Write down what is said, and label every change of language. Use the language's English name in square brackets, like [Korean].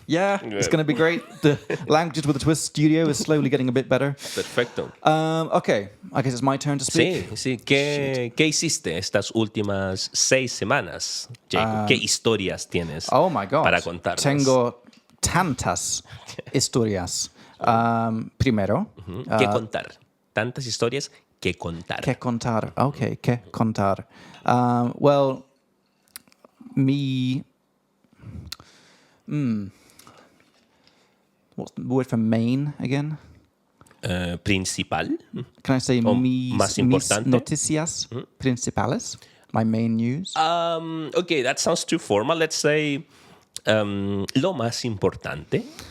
[English] Yeah, it's going to be great. The Languages with a Twist studio is slowly getting a bit better. [Spanish] Perfecto. [English] Okay, I guess it's my turn to speak. [Spanish] Sí. ¿Qué hiciste estas últimas 6 semanas, Jacob? ¿Qué historias tienes [English] Oh my God. [Spanish] para contarnos? Tengo tantas historias. Primero, ¿Qué contar? Tantas historias que contar. ¿qué contar? Okay, ¿qué contar? [English] Well, what's the word for main again? [Spanish] Principal. [English] Can I say [Spanish] más mis importante. noticias principales? [English] My main news? Okay, that sounds too formal. Let's say [Spanish] lo más importante.